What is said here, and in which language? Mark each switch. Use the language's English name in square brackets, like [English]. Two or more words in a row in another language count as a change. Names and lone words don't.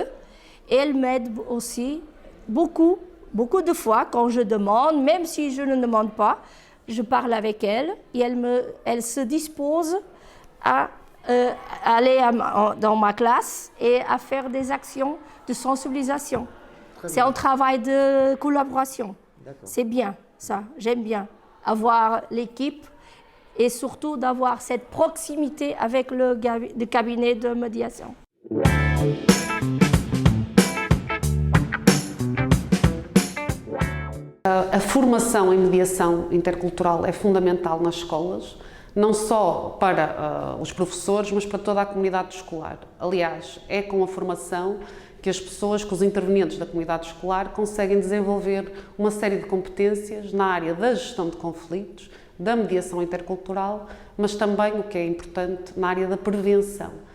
[French] Et elle m'aide aussi beaucoup de fois quand je demande, même si je ne demande pas, je parle avec elle et elle se dispose à aller dans ma classe et à faire des actions de sensibilisation. C'est un travail de collaboration. C'est bien, ça, j'aime bien. Avoir l'équipe et surtout d'avoir cette proximité avec le cabinet de médiation. [Portuguese] A formação em mediação intercultural é fundamental nas escolas, não só para os professores, mas para toda a comunidade escolar. Aliás, é com a formação que as pessoas, que os intervenientes da comunidade escolar conseguem desenvolver uma série de competências na área da gestão de conflitos, da mediação intercultural, mas também, o que é importante, na área da prevenção.